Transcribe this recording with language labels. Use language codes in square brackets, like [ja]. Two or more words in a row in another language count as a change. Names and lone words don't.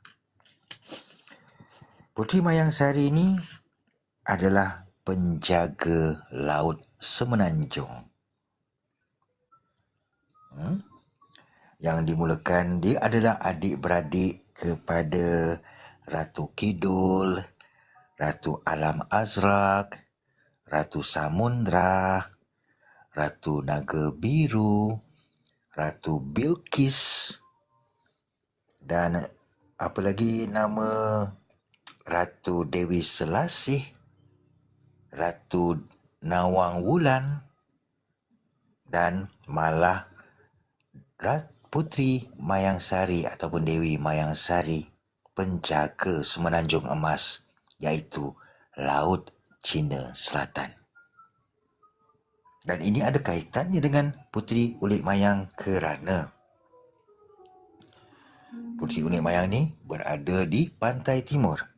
[ms] Puteri Mayang Sari ini adalah penjaga laut Semenanjung. Yang dimulakan, dia adalah adik-beradik kepada Ratu Kidul, Ratu Alam Azrak, Ratu Samundra, Ratu Naga Biru, Ratu Bilqis, dan apa lagi nama Ratu Dewi Selasih, Ratu Nawang Wulan, dan malah Puteri Mayang Sari ataupun Dewi Mayang Sari penjaga Semenanjung Emas, iaitu Laut Cina Selatan. Dan ini ada kaitannya dengan Puteri Ulik Mayang kerana Puteri Ulik Mayang ni berada di pantai timur.